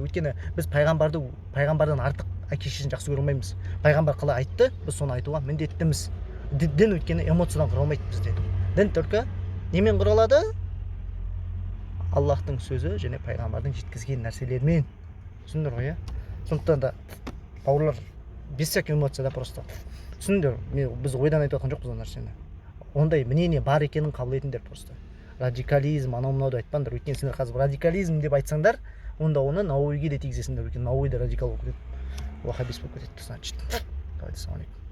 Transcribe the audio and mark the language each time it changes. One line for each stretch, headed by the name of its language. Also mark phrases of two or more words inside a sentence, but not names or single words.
Kazakh: Өйткені біз пайғамбардан артық әке шешесін жақсы көре алмаймыз. Пайғамбар қалай айтты, біз соны айтуға міндеттіміз. Дін өйткені эмоциядан құралмайды бізде. Дін только немен құралады? Аллахтың сөзі және пайғамбардың жеткізген нәрселермен. Түсіндіңдер ғой, сондықтан да бауырлар
Russian: без всяких эмоций да просто.
Kazakh: Түсіндіңдер, біз ойдан айтып жатқан жоқпыз ол нәрсені. Ондай мнение бар екенін қабыл етіңдер просто. Радикализм, анау-мынауды айтпаңдар. Өйткені сендер қазір радикализм деп айтсаңдар, онда оны Науауиге де тигізесіңдер. Өйткені Науауи да радикал болып кетеді, вахабист болып кетеді, значит.
Arabic: Давайте, سلام عليكم.